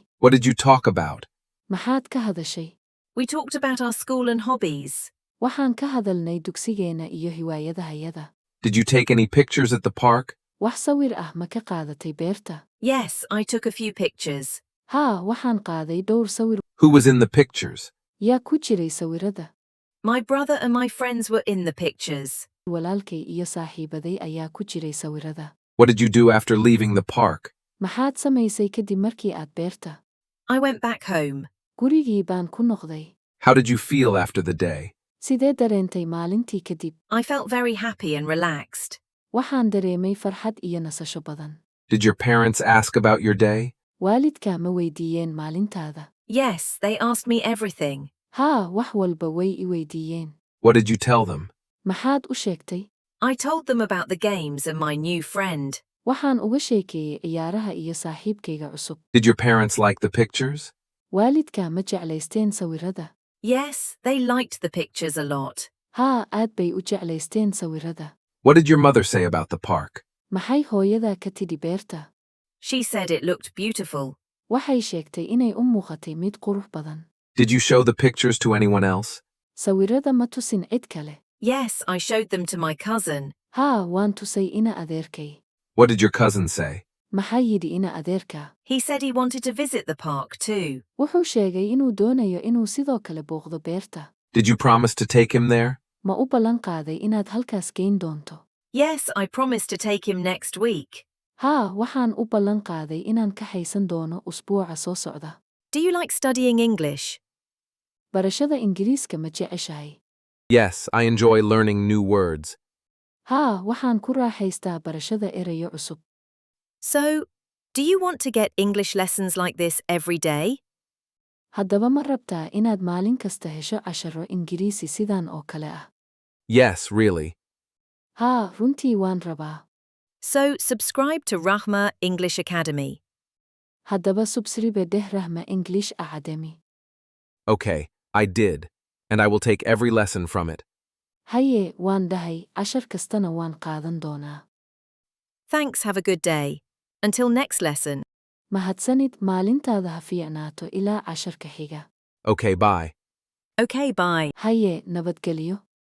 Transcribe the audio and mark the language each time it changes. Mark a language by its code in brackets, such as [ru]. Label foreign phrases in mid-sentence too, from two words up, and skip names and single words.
[en] What did you talk about? [so] Maxaad ka hadashay? [en] We talked about our school and hobbies. [so] Waxaan ka hadalnay dugsigeena iyo hiwaayadahayada. [en] Did you take any pictures at the park? [so] Wax sawir ah ma ka qaadatay beerta? [en] Yes, I took a few pictures. [so] Haa, waxaan qaaday dhowr sawir. [en] Who was in the pictures? [so] Yaa ku jiray sawirada? [en] My brother and my friends were in the pictures. [so] Walaalkay iyo saaxiibaday ayaa ku jiray sawirada. [en] What did you do after leaving the park? [so] Maxaad samaysay kadib markii aad beerta? [en] I went back home. [so] Gurigii baan ku noqday. [en] How did you feel after the day? [so] Sidee dareentay maalintii kadib? [en] I felt very happy and relaxed. [so] Waxaan dareemay farxad iyo nasasho badan. [en] Did your parents ask about your day? [so] Waalidkaa ma weydiiyeen maalintaada? [en] Yes, they asked me everything. [so] Haa, wax walba way i weydiiyeen. [en] What did you tell them? [so] Maxaad u sheegtay? [en] I told them about the games and my new friend. [so] Waxaan uga sheekeeyey ciyaaraha iyo saaxiibkayga cusub. [en] Did your parents like the pictures? [so] Waalidkaa ma jeclaysteen sawirada? [en] Yes, they liked the pictures a lot. [so] Haa, aad bay u jeclaysteen sawirada. [en] What did your mother say about the park? [so] Maxay hooyadaa ka tidhi beerta? [en] She said it looked beautiful. [so] Waxay sheegtay inay u muuqatay mid qurux badan. [en] Did you show the pictures to anyone else? [so] Sawirada ma tusin cid kale? [en] Yes, I showed them to my cousin. [so] Haa, waan tusay ina adeerkay. [en] What did your cousin say? [so] Maxay yidhi ina adeerka? [en] He said he wanted to visit the park too. [so] Wuxuu sheegay inuu doonayo inuu sidoo kale booqdo beerta. [en] Did you promise to take him there? [so] Ma u ballan qaaday inaad halkaas geyn doonto? [en] Yes, I promised to take him next week. [so] Haa, waxaan u ballan qaaday inaan ka haysan doono usbuuca soo socda. [en] Do you like studying English? [so] Barashada Ingiriiska ma jeceshahay? [en] Yes, I enjoy learning new words. [so] Haa, waxaan ku raaxaystaa barashada erayo cusub. [en] So, do you want to get English lessons like this every day? [so] Haddaba ma rabtaa inaad maalin kasta hesho casharo Ingiriisi sidan oo kale ah? [en] Yes, really. [so] Haa, runtii waan rabaa. [en] So, subscribe to Rahma English Academy. [so] Haddaba subscribe deh Rahma English Academy. [en] Okay, I did. And I will take every lesson from it. [so] Haye, waan dahay, cashar kastana waan qaadan doonaa. [en] Thanks, have a good day. Until next lesson. [so] Mahadsanid, maalintaada ha fiicnaato ilaa casharka xiga. [en] Okay, bye. Okay, bye. [so] Haye, nabadgelyo.